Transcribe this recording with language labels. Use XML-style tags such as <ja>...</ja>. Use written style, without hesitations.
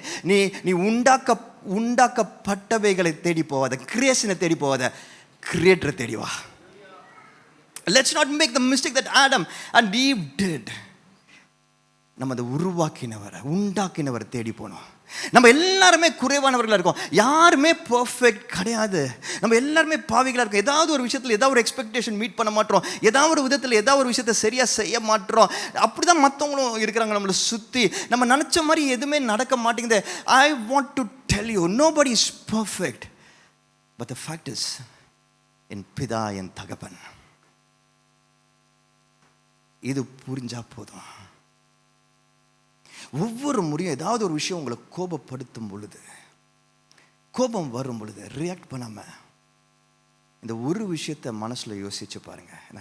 <ta>நீ உண்டாக்கப்பட்டவைகளை தேடி போவாத, கிரியேஷனை தேடி போவாத, கிரியேட்டரை தேடி வா.</ta> <en>Let's not make the mistake that Adam and Eve did.</en> <ta>நம்ம அதை உண்டாக்கினவரை தேடி போனோம். நம்ம எல்லாருமே குறைவானவர்களாக இருக்கோம், யாருமே பர்ஃபெக்ட் கிடையாது. நம்ம எல்லாருமே பாவிகளாக இருக்கோம். ஏதாவது ஒரு விஷயத்தில் ஏதாவது ஒரு எக்ஸ்பெக்டேஷன் மீட் பண்ண மாட்டோம், ஏதாவது ஒரு விதத்தில் ஏதாவது ஒரு விஷயத்தை சரியாக செய்ய மாட்டோம். அப்படி தான் மற்றவங்களும் இருக்கிறாங்க நம்மளை சுற்றி. நம்ம நினச்ச மாதிரி எதுவுமே நடக்க மாட்டேங்குது.</ta> <en>I want to tell you, nobody is perfect, but the fact is,</en> <ta>என் பிதா, என் தகப்பன், இது புரிஞ்சா போதும். ஒவ்வொரு முறையும் ஏதாவது ஒரு விஷயம் உங்களை கோபப்படுத்தும் பொழுது, கோபம் வரும் பொழுது ரியாக்ட் பண்ணாம இந்த ஒரு விஷயத்தை மனசுல யோசிச்சு பாருங்க.</ta>